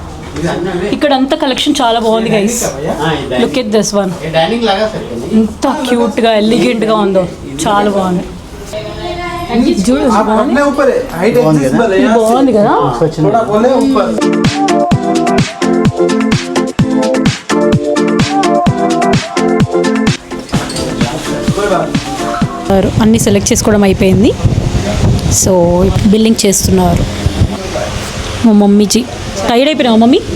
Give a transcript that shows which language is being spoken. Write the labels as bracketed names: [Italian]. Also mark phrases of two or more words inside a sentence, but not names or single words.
[Telugu] ఇక్కడ అంతా కలెక్షన్ చాలా బాగుంది గైస్. [English] look at this one, [Hindi] डाइनिंग लगा सकते हैं [Telugu] ఎంత క్యూట్గా ఎలిగెంట్గా ఉందో, చాలా బాగుంది. చూడు [Hindi] आप अपने ऊपर है [English] height adjustable [Hindi] है [Telugu] ఇది [Hindi] यहाँ से। [Telugu] బాగుంది కదా. [Hindi] थोड़ा बोले ऊपर [Telugu] అన్నీ సెలెక్ట్ చేసుకోవడం అయిపోయింది. [English] so billing [Telugu] చేస్తున్నారు. మా మమ్మీజీ టైర్డ్ అయిపోయినావా మమ్మీ?